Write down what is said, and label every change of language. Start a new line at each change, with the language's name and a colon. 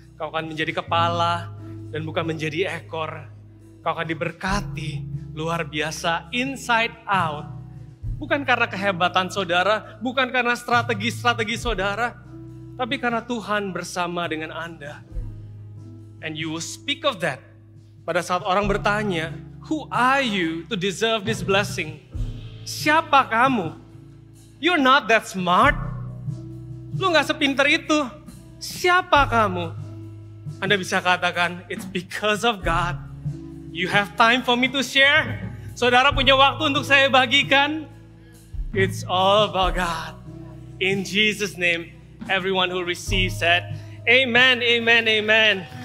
Indonesian: Kau akan menjadi kepala dan bukan menjadi ekor. Kau akan diberkati luar biasa,
English: inside out.
Indonesian: Bukan karena kehebatan saudara, bukan karena strategi-strategi saudara, tapi karena Tuhan bersama dengan Anda.
English: And you will speak of that.
Indonesian: Pada saat orang bertanya,
English: who are you to deserve this blessing?
Indonesian: Siapa kamu?
English: You're not that smart.
Indonesian: Lu gak sepinter itu. Siapa kamu? Anda bisa katakan,
English: it's because of God. You have time for me to share.
Indonesian: Saudara punya waktu untuk saya bagikan.
English: It's all about God. In Jesus' name, everyone who receives that, amen, amen, amen.